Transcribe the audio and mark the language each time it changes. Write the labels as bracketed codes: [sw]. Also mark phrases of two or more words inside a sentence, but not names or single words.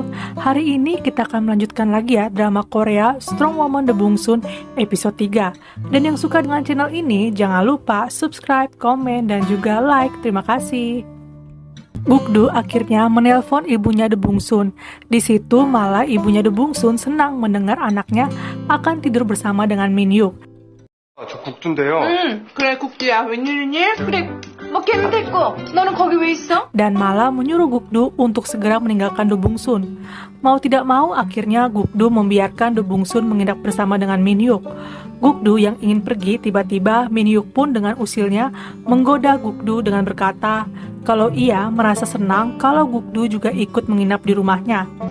[id] Hari ini kita akan melanjutkan lagi ya drama Korea Strong Woman The Bongsun episode 3. Dan yang suka dengan channel ini, jangan lupa subscribe, komen, dan juga like. Terima kasih. Gukdu akhirnya menelpon ibunya The Bongsun. Di situ malah ibunya The Bongsun senang mendengar anaknya akan tidur bersama dengan Min-hyuk. [ko] 저 국두인데요. 그래 국두야 웬일이니? 그래 뭐 걔는 됐고 너는 거기 왜 있어? [id] Dan malah menyuruh Gukdu untuk segera meninggalkan The Bongsun. Mau tidak mau akhirnya Gukdu membiarkan The Bongsun menginap bersama dengan Min-hyuk. Gukdu yang ingin pergi, tiba-tiba Min-hyuk pun dengan usilnya menggoda Gukdu dengan berkata kalau ia merasa senang kalau Gukdu juga ikut menginap di rumahnya.